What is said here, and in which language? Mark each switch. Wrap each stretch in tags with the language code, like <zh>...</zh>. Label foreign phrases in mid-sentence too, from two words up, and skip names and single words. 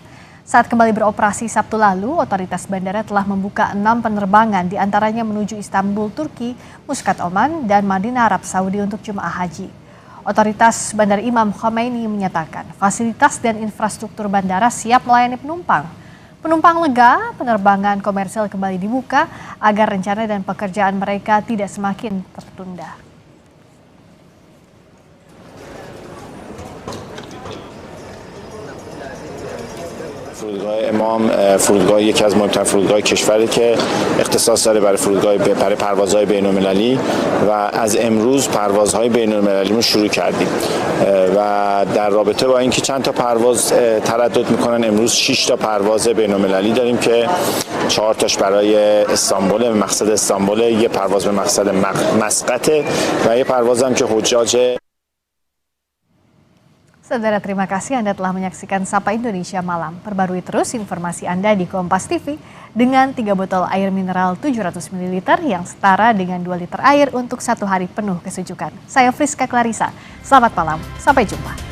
<id>Saat kembali beroperasi Sabtu lalu, otoritas bandara telah membuka 6 penerbangan, diantaranya menuju Istanbul, Turki, Muscat, Oman, dan Madinah, Arab Saudi untuk jemaah haji. Otoritas Bandara Imam Khomeini menyatakan fasilitas dan infrastruktur bandara siap melayani penumpang. Penumpang lega, penerbangan komersil kembali dibuka agar rencana dan pekerjaan mereka tidak semakin tertunda.</id> <fa>فرودگاه امام فرودگاه یکی از مهمترین فرودگاه کشوره که اختصاص داره برای پروازهای بین‌المللی و از امروز پروازهای بین‌المللیمون شروع کردیم و در رابطه با اینکه چند تا پرواز تردد میکنن، امروز 6 تا پرواز بین‌المللی داریم که 4 تاش برای استانبول، مقصد استانبول، یه پرواز به مقصد مسقط و یه پرواز هم که حجاج.</fa> <id>Saudara, terima kasih Anda telah menyaksikan Sapa Indonesia Malam. Perbarui terus informasi Anda di Kompas TV dengan 3 botol air mineral 700 ml yang setara dengan 2 liter air untuk 1 hari penuh kesejukan. Saya Friska Clarissa, selamat malam, sampai jumpa.</id>